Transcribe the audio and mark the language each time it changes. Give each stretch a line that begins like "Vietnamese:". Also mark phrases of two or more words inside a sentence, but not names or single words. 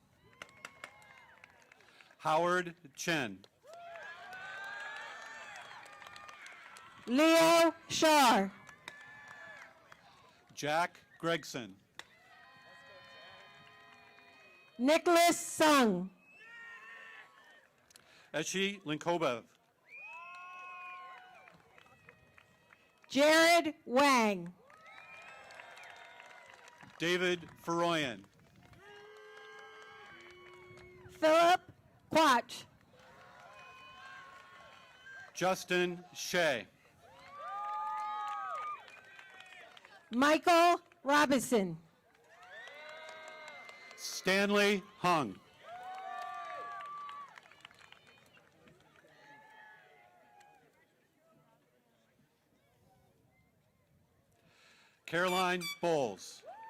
English: Howard Chen. Leo Shar. Jack Gregson. Nicholas Sung. Eshi Linkobev. Jared Wang. David Feroyan. Philip Quach. Justin Shea. Michael Robinson. Stanley Hung. Caroline Bowles.